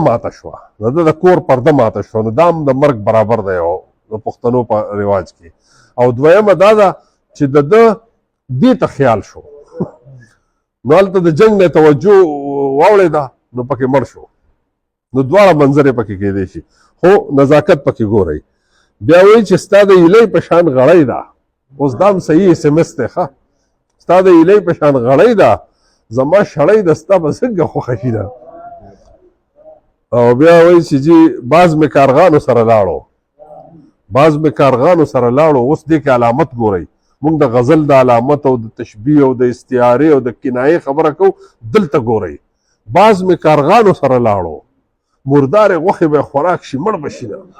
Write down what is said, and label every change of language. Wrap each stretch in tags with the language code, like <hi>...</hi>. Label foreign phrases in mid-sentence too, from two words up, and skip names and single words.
<ps>ماته شوه د ده د کور پرده ماته شوه نو دا هم د مرګ برابر دی د پښتنو په رواج کې او دویمه دا ده چې د ده دې ته خیال شو نو هلته د جنګ نه توجه واوړېده نو پکې مړ شو نو دواړه منظرې پکې کېدی شي خو نزاکت پکې ګورئ بیا وایي چې ستا د هیلۍ په شان غړۍ ده اوس دا هم صحیح اس ام اس دی ښه ستا د هیلۍ په شان غړۍ ده زما شړۍ د ستا به څنګه خوښه شي ده او بیا وایي چې جي بعض مې کارغانو سره لاړو بعض مې کارغانو سره لاړو اوس دې کې علامت ګورئ موږ د غزل د علامت او د تشبیه او د استعارې او د کنایې خبره کوو دلته ګورئ بعض مې کارغانو سره لاړو مردارې غوښې به خوراک شي مړ به شي نه</ps>